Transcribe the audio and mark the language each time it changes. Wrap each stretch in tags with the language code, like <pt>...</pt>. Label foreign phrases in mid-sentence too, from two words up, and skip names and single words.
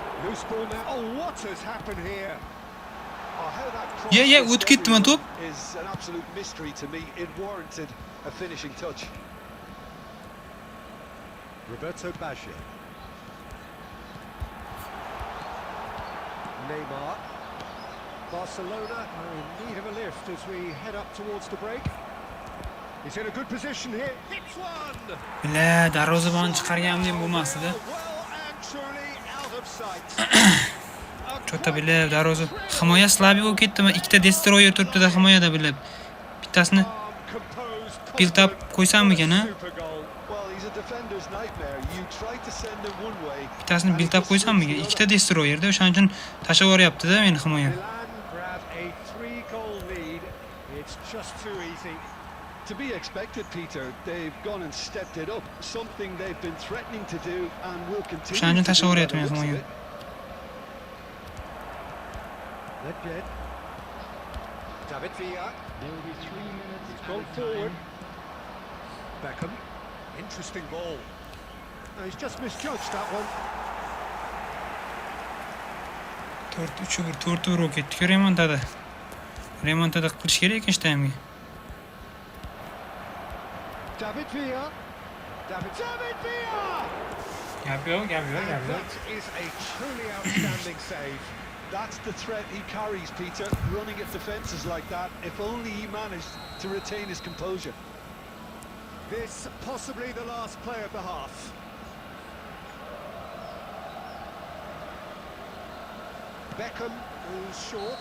<en>Loose ball now. Oh, what has happened here? Yeah,</en> <uz>o'tib ketdimi to'p?</uz> <en>Is an absolute mystery to me. It warranted a finishing touch. Roberto Baggio. Neymar. Barcelona are in need of a lift as we head up towards the break. He's in a good position here. Hits one.</en> <uz>Bila, darvozabonni chiqarganimdek bo'lmasdi-da.</uz> <en>Well and truly out of sight.</en> <uz>Chota bila, darvoza. Himoya slabi bo'lib ketdimi? Ikkita destroyer turibdi-da himoyada bila. Bittasini</uz> <en>build up</en> <uz>qo'ysammikan, ha?</uz> <en>Well, he's a defender's nightmare. You try to send him one way.</en> <uz>Bittasini</uz> <en>build up</en> <uz>qo'ysammikan? Ikkita destroyer-da, o'shaning uchun tashlab yuboryapti-da meni himoya.</uz> <en>Grab a 3-goal lead. It's just too easy. To be expected, Peter. They've gone and stepped it up. Something they've been threatening to do and will continue</en> <uz>O'shaning uchun</uz> <en>to</en> <uz>tashlab</uz> <en>do.</en> <uz>yuboryapti meni himoya.</uz> <en>Nedved. David Villa. There will be 3 minutes. He's gone forward. Beckham. Interesting ball. No, he's just misjudged that one.</en> <uz>4-3 bo'lib ketdi-ku remontada. Remontada qilish kerak ekan shtaymga.</uz> <en>David Villa. David Villa!</en> <uz>Gap yo'q.</uz> <en>That is a truly outstanding save. That's the threat he carries, Peter, running at defences like that. If only he managed to retain his composure. This possibly the last play of the half. Beckham, who's short,</en>